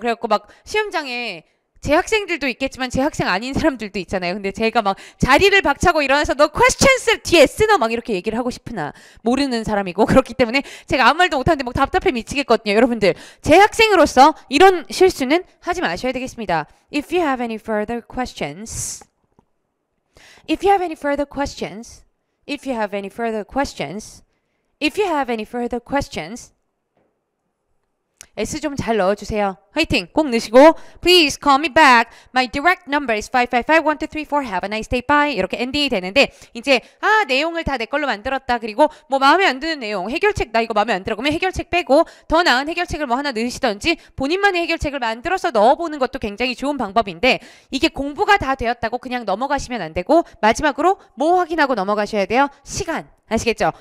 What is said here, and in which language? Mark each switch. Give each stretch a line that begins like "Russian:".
Korean: 그래갖고 막 시험장에 제 학생들도 있겠지만 제 학생 아닌 사람들도 있잖아요. 근데 제가 막 자리를 박차고 일어나서 너 questions 뒤에 쓰너 막 이렇게 얘기를 하고 싶으나 모르는 사람이고 그렇기 때문에 제가 아무 말도 못하는데 막 답답해 미치겠거든요. 여러분들 제 학생으로서 이런 실수는 하지 마셔야 되겠습니다.
English: If you have any further questions, if you have any further questions, if you have any further questions, if you have any further questions,
Korean: S 좀 잘 넣어주세요. 화이팅! 꼭 넣으시고
English: Please call me back. My direct number is 555-1234. Have a nice day. Bye.
Korean: 이렇게 엔딩이 되는데 이제 내용을 다 내 걸로 만들었다. 그리고 뭐 마음에 안 드는 내용 해결책 나 이거 마음에 안 들어. 그러면 해결책 빼고 더 나은 해결책을 뭐 하나 넣으시던지 본인만의 해결책을 만들어서 넣어보는 것도 굉장히 좋은 방법인데 이게 공부가 다 되었다고 그냥 넘어가시면 안 되고 마지막으로 뭐 확인하고 넘어가셔야 돼요? 시간. 아시겠죠?